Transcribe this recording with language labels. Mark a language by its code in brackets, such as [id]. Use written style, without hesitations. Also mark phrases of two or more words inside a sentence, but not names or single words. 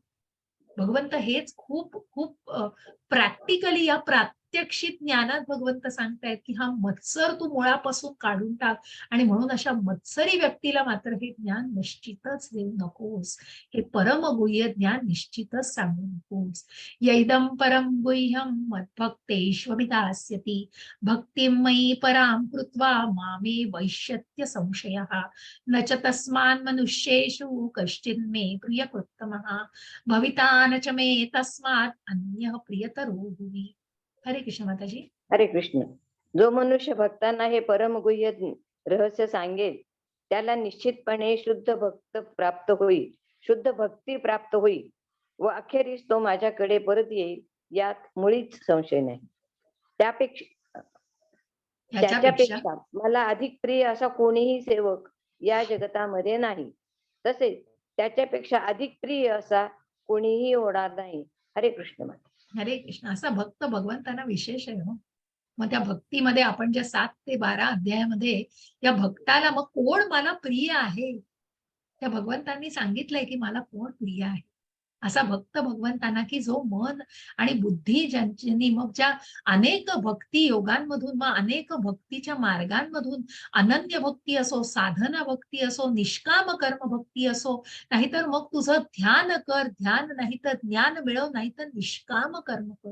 [mr] भगवंत हेच खूप खूप प्रॅक्टिकली या प्रात्यक्षिक ज्ञानात भगवंत सांगतायत की हा मत्सर तू मुळापासून काढून टाक. आणि म्हणून अशा मत्सरी व्यक्तीला मात्र हे ज्ञान निश्चितच देऊ नकोस. हे परमगुह्य ज्ञान निश्चितच सांगू नकोस. [sa] यैदं परम गुह्यं मद्भक्तेष्वभिधास्यति भक्तिं मयि परां कृत्वा मामे वैश्यत्य संशयः न च तस्मान् मनुष्येषु कश्चिन्मे प्रियकृत्तमः भविता न च मे तस्मात् अन्यः प्रियतरो भुवि. [mr] हरे कृष्ण माताजी. हरे कृष्ण. जो मनुष्य भक्तांना हे परमगुह्य रहस्य सांगेल, त्याला निश्चितपणे शुद्ध भक्त प्राप्त होईल, शुद्ध भक्ती प्राप्त होईल व अखेरीस तो माझ्याकडे परत येईल, यात मुळीच संशय नाही. ह्याच्यापेक्षा त्याच्यापेक्षा मला अधिक प्रिय असा कोणीही सेवक या जगतामध्ये नाही, तसेच त्याच्यापेक्षा अधिक प्रिय असा कोणीही होणार नाही. हरे कृष्ण माता. हरे कृष्ण. असा भक्त भगवंतांना विशेष आहे हो. मग त्या भक्तीमध्ये आपण ज्या 7 ते 12 अध्यायामध्ये या भक्ताला मग कोण मला प्रिय आहे, त्या भगवंतांनी सांगितलंय की मला कोण प्रिय आहे. असा भक्त भगवंतांना की जो मन आणि बुद्धी ज्यांनी मग ज्या अनेक भक्ती योगांमधून, मग अनेक भक्तीच्या मार्गांमधून, अनन्य भक्ती असो, साधना भक्ती असो, निष्काम कर्म भक्ती असो, नाहीतर मग तुझं ध्यान कर, ध्यान नाही तर ज्ञान मिळव, नाही तर निष्काम कर्म कर.